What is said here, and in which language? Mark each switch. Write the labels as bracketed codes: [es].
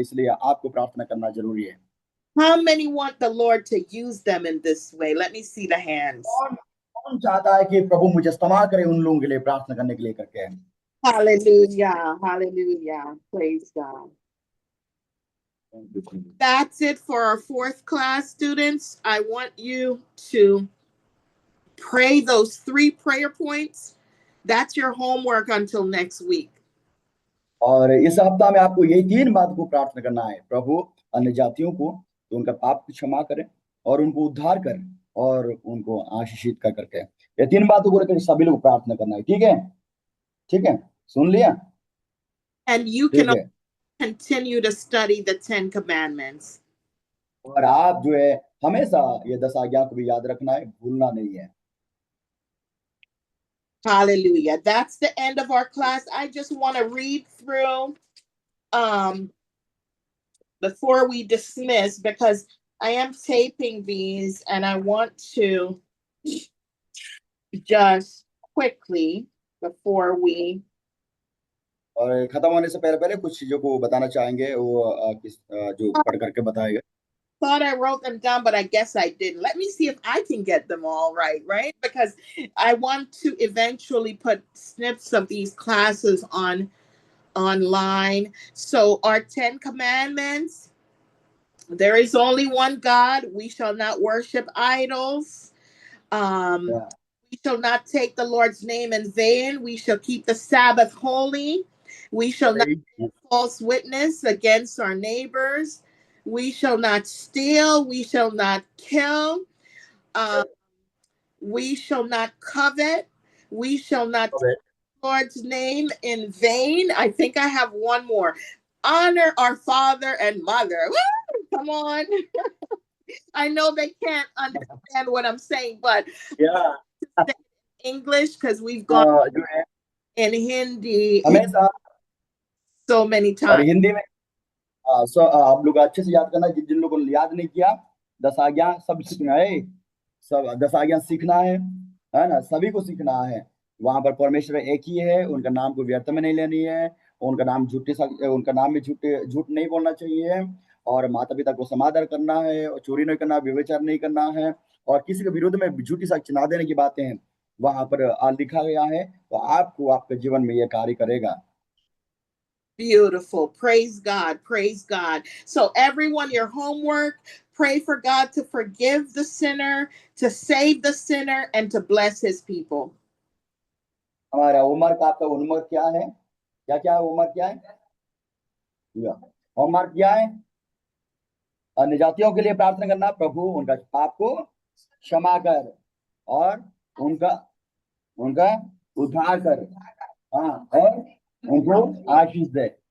[hi] इसलिए आपको प्रार्थना करना जरूरी है। [en] How many want the Lord to use them in this way? Let me see the hands. [hi] कौन चाहता है कि प्रभु मुझे इस्तेमाल करे उन लोगों के लिए प्रार्थना करने के लिए करके। [en] Hallelujah. Hallelujah. Praise God. That's it for our fourth class students. I want you to pray those 3 prayer points. That's your homework until next week. [hi] और इस हफ्ता में आपको यही 3 बात को प्रार्थना करना है। प्रभु अन्य जातियों को तो उनका पाप क्षमा करें और उनको उद्धार करें और उनको आशीषित कर करके, ये 3 बातों को लेकर सभी लोग प्रार्थना करना है। ठीक है, ठीक है, सुन लिया। [en] And you can continue to study the 10 commandments. [hi] और आप जो है हमेशा ये 10 आज्ञा को भी याद रखना है, भूलना नहीं है। [en] Hallelujah. That's the end of our class. I just want to read through before we dismiss, because I am taping these and I want to just quickly before we [hi] और खत्म होने से पहले कुछ चीजों को बताना चाहेंगे, वो जो पढ़ करके बताएगा। [en] thought I wrote them down, but I guess I didn't. Let me see if I can get them all right? Because I want to eventually put snips of these classes online. So our 10 commandments: there is only one God. We shall not worship idols. We shall not take the Lord's name in vain. We shall keep the Sabbath holy. We shall not bear false witness against our neighbors. We shall not steal. We shall not kill. We shall not covet. We shall not take the Lord's name in vain. I think I have one more. Honor our father and mother. Woo! Come on. I know they can't understand what I'm saying, but yeah, English, because we've gone in Hindi so many [hi] और [en] times. [hi] Hindi में आप लोग अच्छे से याद करना, जिन लोगों ने याद नहीं किया, 10 आज्ञा सब सीखना है, सब 10 आज्ञा सीखना है ना, सभी को सीखना है। वहां पर परमेश्वर एक ही है, उनका नाम को व्यर्थ में नहीं लेनी है, उनका नाम में झूठ नहीं बोलना चाहिए, और माता पिता को समादर करना है, और चोरी नहीं करना, व्यभिचार नहीं करना है, और किसी के विरुद्ध में झूठी साक्ष्य ना देने की बातें हैं वहां पर लिखा गया है। तो आपको आपके जीवन में यह कार्य करेगा। [en] Beautiful. Praise God. Praise God. So, everyone, your homework, pray for God to forgive the sinner, to save the sinner, and to bless his people. [hi] हमारा होमवर्क, आपका होमवर्क क्या है? क्या क्या होमवर्क क्या है? होमवर्क क्या है? अन्य जातियों के लिए प्रार्थना करना, प्रभु उनका पाप को क्षमा कर और उनका उनका उद्धार कर, हाँ, और उनको आशीष दे।